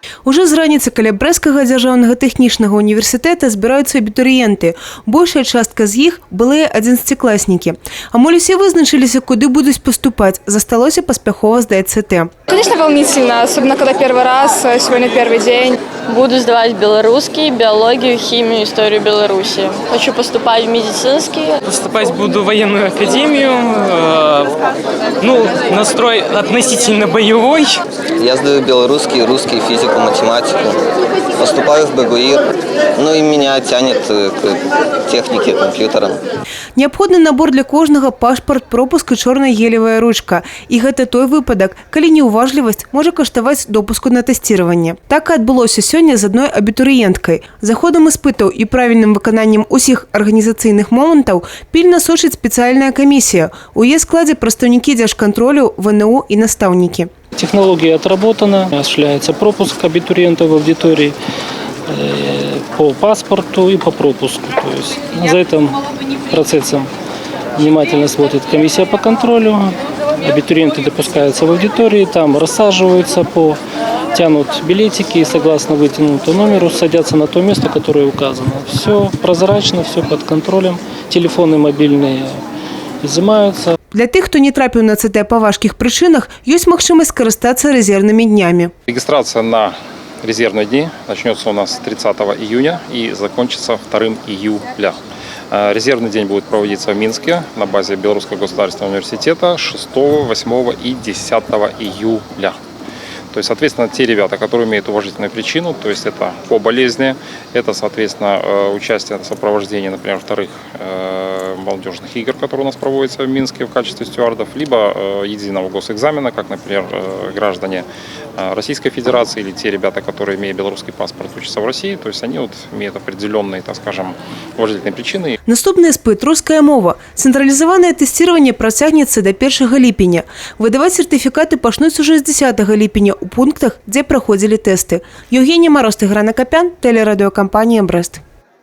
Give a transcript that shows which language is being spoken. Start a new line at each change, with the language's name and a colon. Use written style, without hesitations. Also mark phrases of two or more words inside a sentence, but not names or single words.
Belarusian: Уже з раніцы каля Брэсцкага дзяржаўнага тэхнічнага універсітэта збіраюцца абітурыенты. Большая частка з іх былыя 11-класнікі. Амаль усе вызначыліся, куды будуць паступаць. Засталося паспяхова здаць ЦТ.
Russian: Конечно, волнительно, особенно когда первый раз, сегодня первый день. Буду сдавать белорусский, биологию, химию, историю Беларуси. Хочу поступать в медицинский. Поступать буду в военную академию. Настрой относительно боевой. Я сдаю белорусский, русский, физику, математику. Поступаю в БГУИР. И меня тянет к технике, компьютерам.
Belarusian: Неабходны набор для кожнага: пашпарт, пропуск і чорная гелевая ручка. І гэта той выпадак, калі неуважлівасць можа каштаваць допуску на тэсціраванне. Так і адбылося сёння з адной абітурыенткай. За ходам іспытаў і правільным выкананнем усіх арганізацыйных момантаў пільна сочыць спецыяльная камісія. У яе складзе прадстаўнікі дзяржкантролю, ВНУ і настаўнікі.
Russian: Технология отработана, осуществляется пропуск абитуриента в аудитории по паспорту и по пропуску. То есть за этим процессом внимательно смотрит комиссия по контролю. Абитуриенты допускаются в аудитории, там рассаживаются, тянут билетики и согласно вытянутому номеру садятся на то место, которое указано. Все прозрачно, все под контролем. Телефоны мобильные изымаются.
Belarusian: Для тых, хто не трапіў на ЦТ па важкіх прычынах, ёсць магчымасць скарыстацца резервнымі днямі.
Russian: Регистрация на резервные дни начнется у нас 30 июня и закончится 2 июля. Резервный день будет проводиться в Минске на базе Белорусского государственного университета 6, 8 и 10 июля. То есть, соответственно, те ребята, которые имеют уважительную причину, то есть это по болезни, это, соответственно, участие в сопровождении, например, вторых молодежных игр, которые у нас проводятся в Минске в качестве стюардов, либо единого госэкзамена, как, например, граждане Российской Федерации или те ребята, которые, имея белорусский паспорт, учатся в России, то есть они имеют определенные, так скажем, уважительные причины.
Belarusian: Наступны іспыт руская мова. Цэнтралізаванае тэсціраванне працягнецца да 1 ліпеня. Выдаваць сертыфікаты пачнуць уже з 10 ліпеня у пунктах, дзе праходзілі тэсты.
Russian: Евгения Мороз, Тыгран Акопян, телерадиокомпания «Брест».